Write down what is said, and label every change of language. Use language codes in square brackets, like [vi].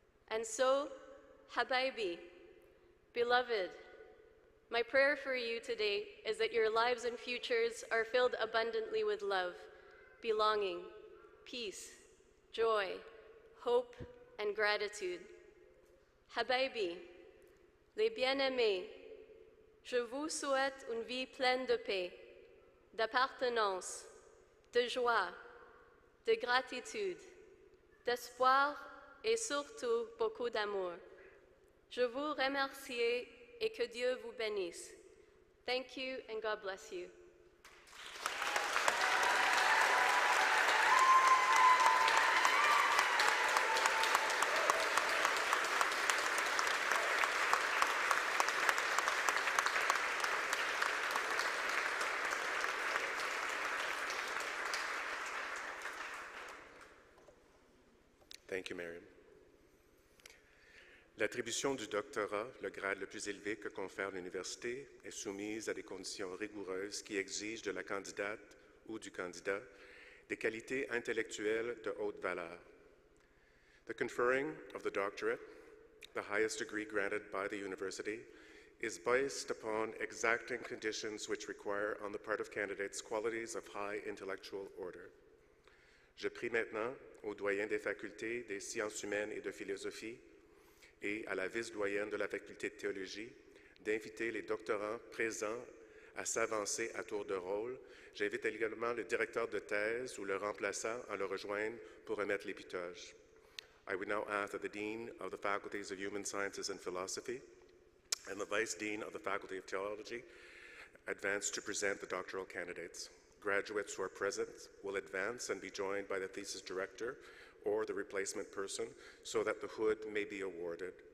[en] And so, Habibi, beloved, my prayer for you today is that your lives and futures are filled abundantly with love, belonging, peace, joy, hope, and gratitude. [fr] Habibi, les bien-aimés, je vous souhaite une vie pleine de paix, d'appartenance, de joie, de gratitude, d'espoir et surtout beaucoup d'amour. Je vous remercie et que Dieu vous bénisse. [en] Thank you and God bless you. Thank you, Miriam. [fr] L'attribution du doctorat, le grade le plus élevé que confère l'université, est soumise à des conditions rigoureuses qui exigent de la candidate ou du candidat des qualités intellectuelles de haute valeur. [en] The conferring of the doctorate, the highest degree granted by the university, is based upon exacting conditions which require on the part of candidates qualities of high intellectual order. [fr] Je prie maintenant au doyen des facultés des sciences humaines et de philosophie et à la vice-doyenne de la faculté de théologie d'inviter les doctorants présents à s'avancer à tour de rôle. J'invite également le directeur de thèse ou le remplaçant à le rejoindre pour remettre l'épitoge. [en] I would now ask that the Dean of the Faculties of Human Sciences and Philosophy and the Vice Dean of the Faculty of Theology advance to present the doctoral candidates. Graduates who are present will advance and be joined by the thesis director or the replacement person so that the hood may be awarded.